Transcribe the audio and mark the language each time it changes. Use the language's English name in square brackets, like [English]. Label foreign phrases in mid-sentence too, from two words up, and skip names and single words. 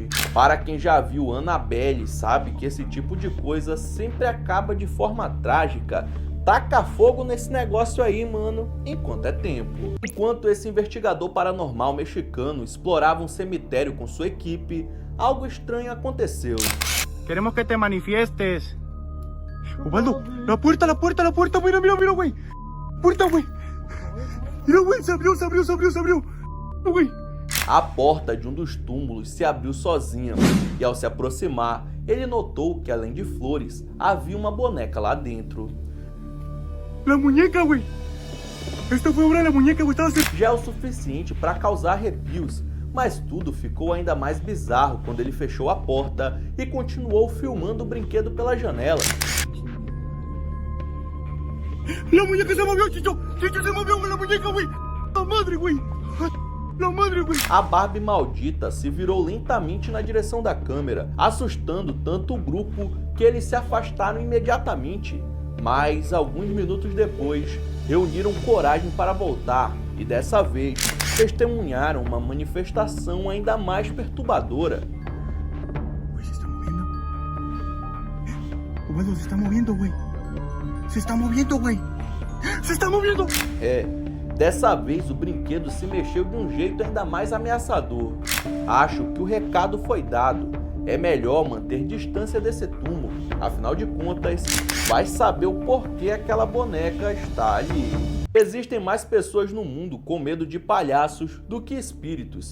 [Portuguese] Para quem já viu Annabelle sabe que esse tipo de coisa sempre acaba de forma trágica. Taca fogo nesse negócio aí, mano, enquanto é tempo. Enquanto esse investigador paranormal mexicano explorava um cemitério com sua equipe, algo estranho aconteceu. [Spanish] Queremos que te manifiestes. Ubaldo, la puerta, mira, güey. Puerta, güey. Mira, güey, [Portuguese] se abriu. [Spanish] Güey. [Portuguese] A porta de um dos túmulos se abriu sozinha e ao se aproximar, ele notou que além de flores, havia uma boneca lá dentro. [Spanish] La muñeca, güey. Esta foi ahora la muñeca, güey. [Portuguese] Já é o suficiente para causar arrepios, mas tudo ficou ainda mais bizarro quando ele fechou a porta e continuou filmando o brinquedo pela janela. [Spanish] La muñeca se movió, Chicho. Chicho se movió con la muñeca, güey. La madre, güey. La madre, güey. [Portuguese] A Barbie maldita se virou lentamente na direção da câmera, assustando tanto o grupo que eles se afastaram imediatamente. Mas, alguns minutos depois, reuniram coragem para voltar e, dessa vez, testemunharam uma manifestação ainda mais perturbadora. [Spanish] Güey, se está moviendo. Ubaldo, se está moviendo, güey. Se está moviendo, güey. Se está moviendo. [Portuguese] Dessa vez o brinquedo se mexeu de um jeito ainda mais ameaçador. Acho que o recado foi dado. É melhor manter distância desse túmulo. Afinal de contas, vai saber o porquê aquela boneca está ali. Existem mais pessoas no mundo com medo de palhaços do que espíritos.